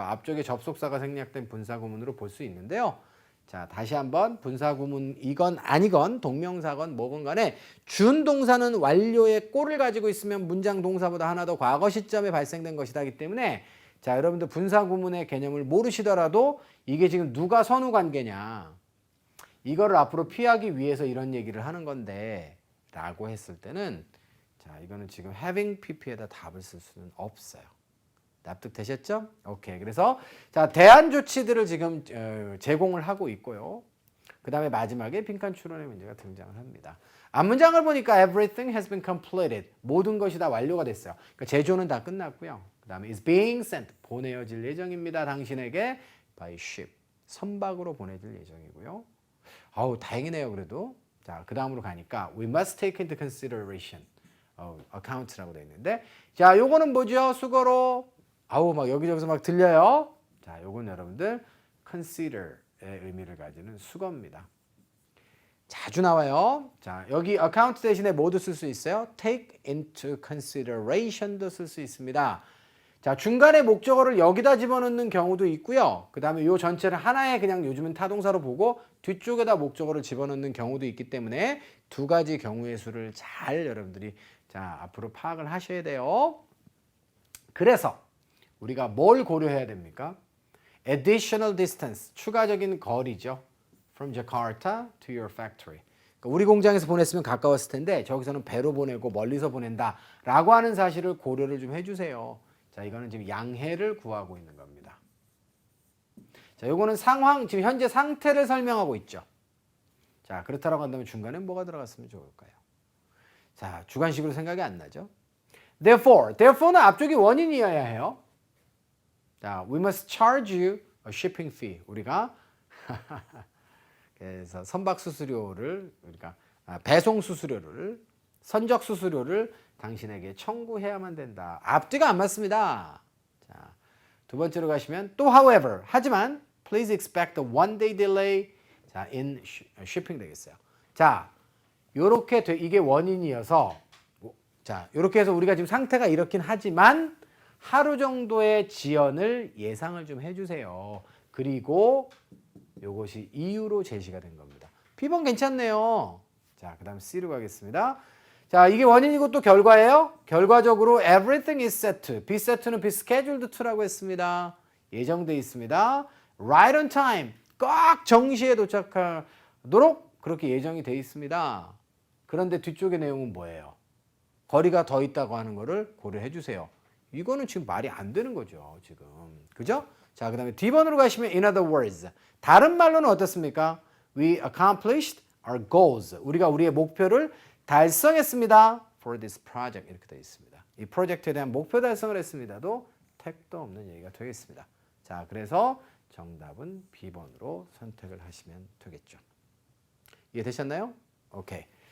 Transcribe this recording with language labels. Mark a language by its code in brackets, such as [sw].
[ko] 앞쪽에 접속사가 생략된 분사구문으로 볼 수 있는데요. 자, 다시 한번 분사구문이건 아니건 동명사건 뭐건 간에 준동사는 완료의 꼴을 가지고 있으면 문장 동사보다 하나 더 과거 시점에 발생된 것이기 때문에 자, 여러분들 분사구문의 개념을 모르시더라도 이게 지금 누가 선후관계냐 이거를 앞으로 피하기 위해서 이런 얘기를 하는 건데 라고 했을 때는 자, 이거는 지금 having pp에다 답을 쓸 수는 없어요. 납득되셨죠? 오케이. 그래서 자, 대안 조치들을 지금 제공을 하고 있고요. 그 다음에 마지막에 빈칸 추론의 문제가 등장을 합니다. 앞문장을 보니까 [en] everything has been completed. [ko] 모든 것이 다 완료가 됐어요. 그러니까 제조는 다 끝났고요. 그 다음에 [en] is being sent. [ko] 보내어질 예정입니다. 당신에게 [en] by ship. [ko] 선박으로 보내질 예정이고요. 아우, 다행이네요. 그래도. 자, 그 다음으로 가니까 [en] we must take into consideration. [ko] account라고 되어 있는데 자, 요거는 뭐죠? 수거로 막 여기저기서 막 들려요. 자, 요건 여러분들 consider의 의미를 가지는 수거입니다. 자주 나와요. 자, 여기 account 대신에 뭐도 쓸 수 있어요? [en] take into consideration [ko] 도 쓸 수 있습니다. 자, 중간에 목적어를 여기다 집어넣는 경우도 있고요. 그 다음에 요 전체를 하나의 그냥 요즘은 타동사로 보고 뒤쪽에다 목적어를 집어넣는 경우도 있기 때문에 두 가지 경우의 수를 잘 여러분들이 자, 앞으로 파악을 하셔야 돼요. 그래서 우리가 뭘 고려해야 됩니까? [en] Additional distance, [ko] 추가적인 거리죠. [en] From Jakarta to your factory. [ko] 그러니까 우리 공장에서 보냈으면 가까웠을 텐데 저기서는 배로 보내고 멀리서 보낸다라고 하는 사실을 고려를 좀 해주세요. 자, 이거는 지금 양해를 구하고 있는 겁니다. 자, 요거는 상황, 지금 현재 상태를 설명하고 있죠. 자, 그렇다라고 한다면 중간에 뭐가 들어갔으면 좋을까요? 자, 주관식으로 생각이 안 나죠? Therefore, 는 앞쪽이 원인이어야 해요. [en] 자, we must charge you a shipping fee. [ko] 우리가 그래서 선박 수수료를 우리가 배송 수수료를 선적 수수료를 당신에게 청구해야만 된다. 앞뒤가 안 맞습니다. 자, 두 번째로 가시면 또 [en] however [ko] 하지만 [en] please expect a one day delay 자, in shipping [ko] 되겠어요. 자, 요렇게 이게 원인이어서 자, 요렇게 해서 우리가 지금 상태가 이렇긴 하지만 하루 정도의 지연을 예상을 좀 해주세요. 그리고 요것이 이유로 제시가 된 겁니다. B번 괜찮네요. 자, 그 다음 C로 가겠습니다. 자, 이게 원인이고 또 결과예요. 결과적으로 [en] everything is set. be set는 be scheduled to라고 [ko] 했습니다. 예정돼 있습니다. [en] right on time. [ko] 꼭 정시에 도착하도록 그렇게 예정이 돼 있습니다. 그런데 뒤쪽의 내용은 뭐예요? 거리가 더 있다고 하는 거를 고려해 주세요. 이거는 지금 말이 안 되는 거죠, 지금. 그죠? 자, 그다음에 D번으로 가시면 [en] in other words. [ko] 다른 말로는 어떻습니까? [en] We accomplished our goals. [ko] 우리가 우리의 목표를 달성했습니다. [en] for this project [ko] 이렇게 되어 있습니다. 이 프로젝트에 대한 목표 달성을 했습니다도 택도 없는 얘기가 되겠습니다. 자, 그래서 정답은 B번으로 선택을 하시면 되겠죠. 이해되셨나요? 오케이.